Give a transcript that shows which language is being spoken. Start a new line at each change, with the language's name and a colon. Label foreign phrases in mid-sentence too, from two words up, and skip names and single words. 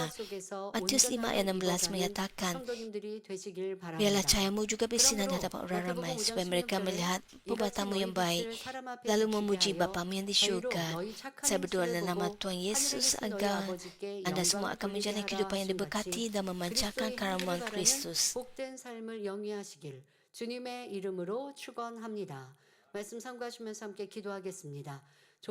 Malay: Matius 5 ayat 16 menyatakan, biarlah cahayamu juga bersinar di hadapan orang ramai, supaya mereka melihat perbuatanmu yang baik, lalu memuji Bapamu yang di syurga. Saya berdoa dalam nama Tuhan Yesus agar anda semua akan menjalani kehidupan yang diberkati dan memancarkan karaman Kristus.
Korean: 복된 삶을 영위하시길 주님의 이름으로 축원합니다. 말씀 참고하시면서 함께 기도하겠습니다.